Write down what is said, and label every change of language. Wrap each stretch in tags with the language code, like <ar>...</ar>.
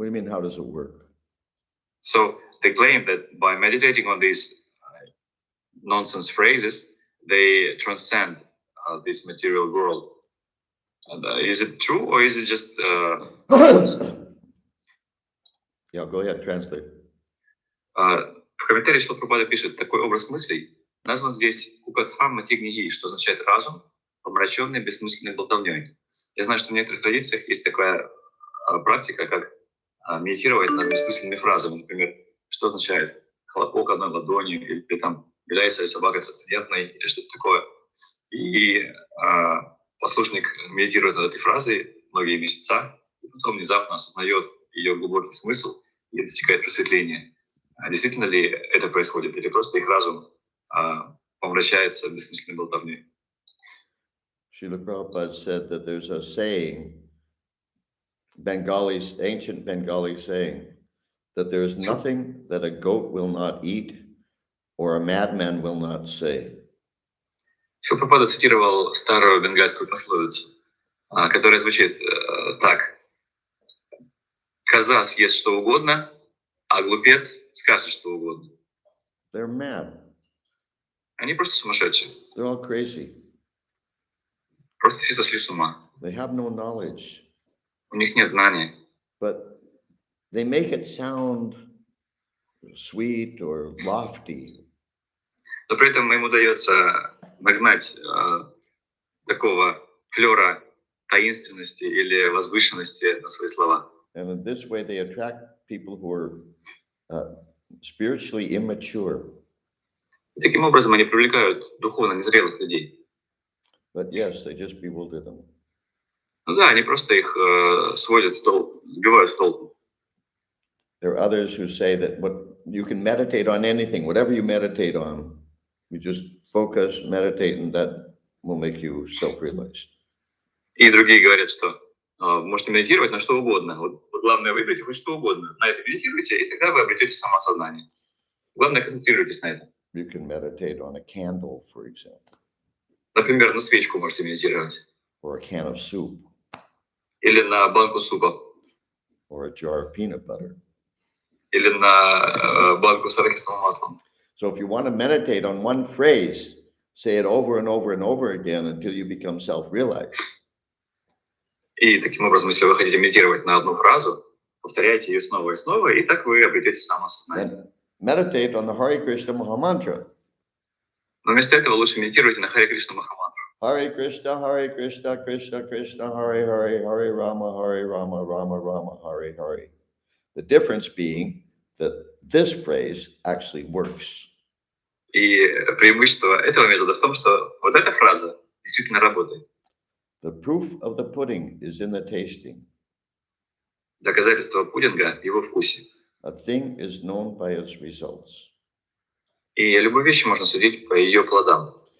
<en>What do you mean, how does it work? So they claim that by meditating on these nonsense phrases, they transcend this material world. And, is it true, or is it just nonsense? Yeah, go ahead, translate.</en> <ru>В комментарии Шрила Прабхупада пишет: такой образ мыслей назван здесь Кукатха Матигниги, что означает разум, помраченный бессмысленной болтовней. Я знаю, что в некоторых традициях есть такая практика, как медитировать над бессмысленными фразами. Например, что означает хлопок одной ладонью, или там является ли собака трансцендентной, или что-то такое. И послушник медитирует над этой фразой многие месяца, и потом внезапно осознает ее глубокий смысл и достигает просветления. А действительно ли это происходит, или просто их разум помрачается бессмысленной болтовней?</ru> <en>Srila Prabhupada said that there's a saying, ancient Bengali saying, that there is nothing that a goat will not eat or a madman will not say.</en> <ru>Шрила Прабхупада цитировал старую бенгальскую пословицу, которая звучит так: коза съест что угодно, а глупец скажет что угодно.</ru> <en>They're mad.</en> <ru>Они просто сумасшедшие.</ru> <en>They're all crazy.</en> <ru>Просто все сошли с ума.</ru> <en>They have no knowledge.</en> <ru>У них нет знания.</ru> <en>But they make it sound sweet or lofty.</en> <ru>Но при этом им удается нагнать такого флера таинственности или возвышенности на свои слова.</ru> <en>And in this way they attract people who are spiritually immature.</en> <ru>И таким образом они привлекают духовно незрелых людей.</ru> <en>But yes, they just bewilder them.</en> <ru>Ну да, они просто их сводят с толку, сбивают с толку.</ru> <en>There are others who say that you can meditate on anything, whatever you meditate on, you just focus, meditate, and that will make you self-realized.</en> <ru>И другие говорят, что можете медитировать на что угодно. Вот главное, выберите хоть что угодно. На это медитируйте, и тогда вы обретете самоосознание. Главное, концентрируйтесь на этом.</ru> <en>You can meditate on a candle, for example.</en> <ru>Например, на свечку можете медитировать.</ru> <en>Or a can of soup.</en> <ru>Или на банку супа.</ru> <en>Or a jar of peanut butter.</en> <ru>Или на банку с арахисовым маслом.</ru> <en>So if you want to meditate on one phrase, say it over and over and over again until you become self-realized.</en> <ru>И таким образом, если вы хотите медитировать на одну фразу, повторяйте ее снова и снова, и так вы обретете самоосознание.</ru> <en>Meditate on the Hare Krishna Mahamantra.</en> <ru>Но вместо этого лучше медитируйте на Харе Кришна Махамантру.</ru> <sa>Hare Krishna, Krishna Krishna, Hare Hare, Hare Rama, Rama Rama, Hare Hare.</sa> <en>The difference being that this phrase actually works.</en> <ru>И преимущество этого метода в том, что вот эта фраза действительно работает.</ru> <en>The proof of the pudding is in the tasting.</en> <ru>Доказательство пудинга в его вкусе.</ru> <en>A thing is known by its results.</en> <ru>И любую вещь можно судить по ее плодам.</ru>